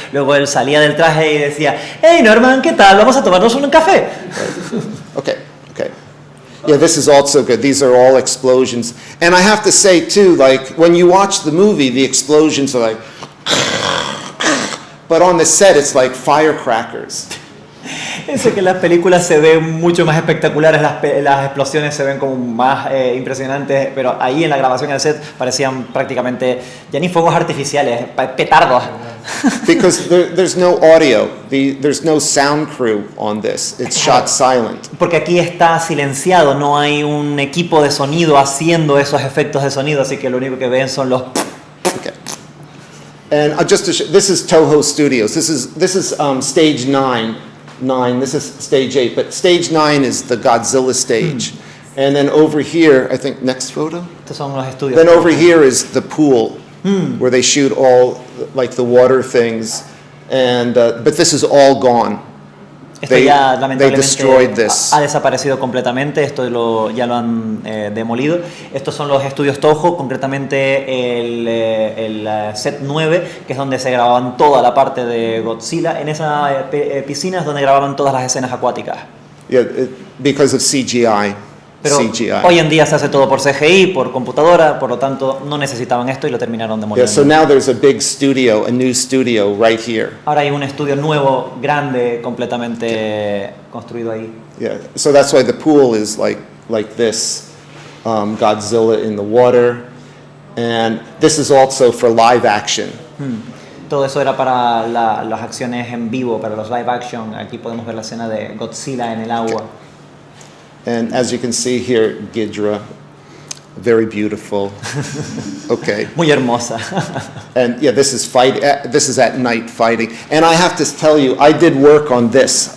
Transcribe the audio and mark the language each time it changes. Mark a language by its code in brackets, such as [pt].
[es] Luego él salía del traje y decía, "Hey Norman, ¿qué tal? Vamos a tomarnos un café." [en] Okay. Yeah, this is also good. These are all explosions. And I have to say too, when you watch the movie, the explosions are but on the set it's like firecrackers. [es] Dice que en las películas se ven mucho más espectaculares, las explosiones se ven como más impresionantes, pero ahí en la grabación en el set parecían prácticamente ya ni fuegos artificiales, petardos. [en] Because there's no audio, there's no sound crew on this. It's shot silent. [es] Porque aquí está silenciado, no hay un equipo de sonido haciendo esos efectos de sonido, así que lo único que ven son los. [en] Okay. And just to show, this is Toho Studios. This is stage 9. This is stage 8, but stage 9 is the Godzilla stage. And then over here, I think next photo. [es] Estos son los estudios. [en] Then over here is the pool, where they shoot all the water things, and but this is all gone. [es] Esto ya lamentablemente [en] destroyed this. [es] Ha desaparecido completamente, esto ya lo han demolido. Estos son los estudios Toho, concretamente el set 9, que es donde se grababan toda la parte de Godzilla. En esa piscina es donde grababan todas las escenas acuáticas. [en] Yeah, because of CGI. [es] Pero hoy en día se hace todo por CGI, por computadora, por lo tanto no necesitaban esto y lo terminaron demoliendo. [en] Yeah, so now there's a big studio, a new studio right here. [es] Ahora hay un estudio nuevo, grande, completamente construido ahí. [en] Yeah, so that's why the pool is like this, Godzilla in the water, and this is also for live action. [es] Todo eso era para las acciones en vivo, para los live action. Aquí podemos ver la escena de Godzilla en el agua. [en] Okay. And as you can see here, Ghidra, very beautiful. Okay. [es] Muy hermosa. [en] And yeah, this is at night fighting. And I have to tell you, I did work on this.